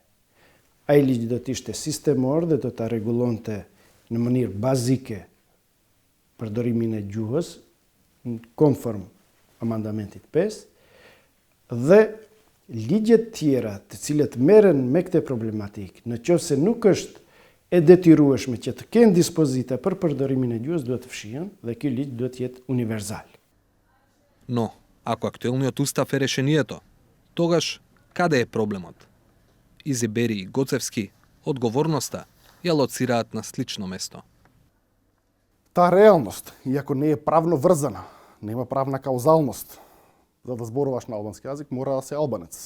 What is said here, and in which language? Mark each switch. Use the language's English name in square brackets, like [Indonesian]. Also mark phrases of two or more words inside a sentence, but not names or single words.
[Albanian] Ai ligj do të ishte sistemor dhe do ta rregullonte në mënyrë bazike përdorimin e gjuhës, konform amandamentit 5, dhe ligjet tjera të cilët merren me këtë problematik, në qoftë se nuk është e detyrueshme që të kenë dispozita për përdorimin e gjuhës, duhet të fshihen dhe ky ligj duhet të jetë univerzal. [Macedonian] Но, ако актуелниот устав е решението, тогаш каде е проблемот? Изибери и Гоцевски одговорноста ја лоцираат на слично место. Таа реалност, иако не е правно врзана, нема правна каузалност, за да зборуваш на албански јазик, мора да си албанец.